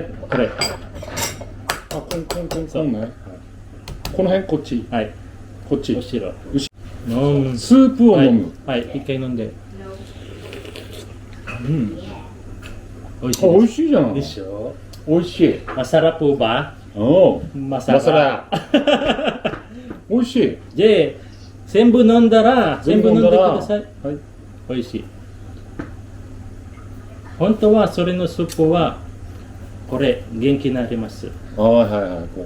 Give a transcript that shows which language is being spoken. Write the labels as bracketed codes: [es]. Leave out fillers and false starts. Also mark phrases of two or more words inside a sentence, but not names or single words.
[ja] あ、こんね。この辺こっち。はい。こっち。後ろ。後飲む。スープを飲む。はい。一回飲んで。うん。美味しあ、い美味しいじゃん。でしょ。美味しい。 [tl] Masarap po ba? [ja] おう。 [tl] Masarap. [ja] 美味しい。で、全部飲んだら、全部飲んでください。はい。美味しい。本当はそれのスープは、これ、元気になります。はいはいはい。こう